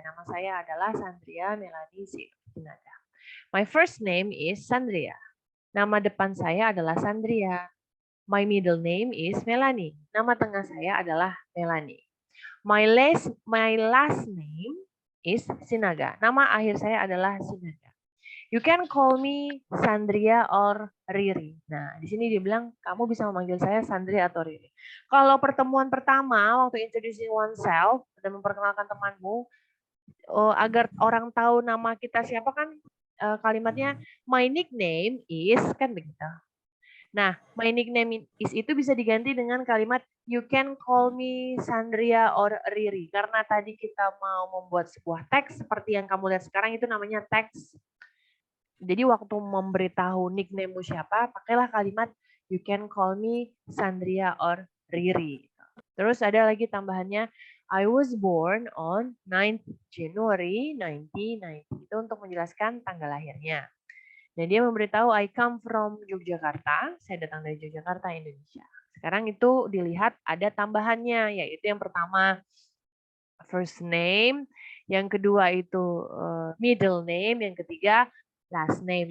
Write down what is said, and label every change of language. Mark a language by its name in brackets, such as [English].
[Indonesian] Nama saya adalah Sandria Melanie Sinaga. [English] My first name is Sandria. [Indonesian] Nama depan saya adalah Sandria. [English] My middle name is Melanie. [Indonesian] Nama tengah saya adalah Melanie. [English] My last name is Sinaga. [Indonesian] Nama akhir saya adalah Sinaga. [English] You can call me Sandria or Riri. [Indonesian] Nah, di sini dia bilang kamu bisa memanggil saya Sandria atau Riri. Kalau pertemuan pertama waktu introducing oneself dan memperkenalkan temanmu, agar orang tahu nama kita siapa kan kalimatnya [English] my nickname is [Indonesian] kan begitu. Nah, [English] my nickname is [Indonesian] itu bisa diganti dengan kalimat [English] you can call me Sandria or Riri. [Indonesian] Karena tadi kita mau membuat sebuah teks seperti yang kamu lihat sekarang itu namanya teks. Jadi waktu memberitahu nickname-mu siapa, pakailah kalimat [English] you can call me Sandria or Riri. [Indonesian] Terus ada lagi tambahannya [English] I was born on 9th January 1990. [Indonesian] Itu untuk menjelaskan tanggal lahirnya. Dan dia memberitahu [English] I come from Yogyakarta. [Indonesian] Saya datang dari Yogyakarta, Indonesia. Sekarang itu dilihat ada tambahannya, yaitu yang pertama first name, yang kedua itu middle name, yang ketiga last name.